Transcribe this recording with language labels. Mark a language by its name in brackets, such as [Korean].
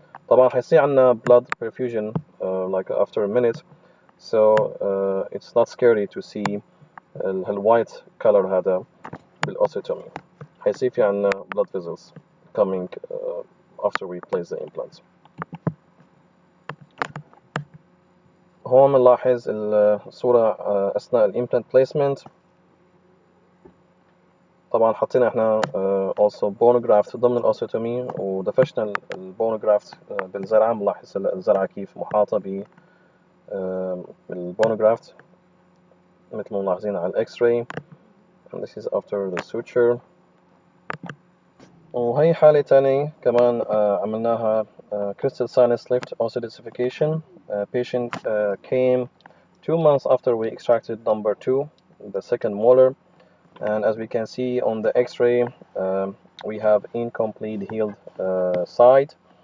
[Arabic] طبعا حيصير عنا [English] blood perfusion like after a minute, so it's not scary to see الوايت color هذا بالاوستيوتومي. [Arabic] حيصير في عنا [English] blood vessels coming after we place the implants. [Arabic] هون بنلاحظ الصورة أثناء الإمبلانت بليسمنت. طبعا حطينا احنا [English] also bone graft [Arabic] ضمن الأوستيوتومي، ودفشنا البون جرافت بالزرعة. بنلاحظ الزرعة كيف محاطة بالبون جرافت مثل ما ملاحظين على الإكس راي. [English] and this is after the suture. [Arabic] وهي حالة تانية كمان عملناها [English] crystal sinus lift also densification. Patient came 2 months after we extracted number 2, the second molar, and as we can see on the X-ray, we have incomplete healed side.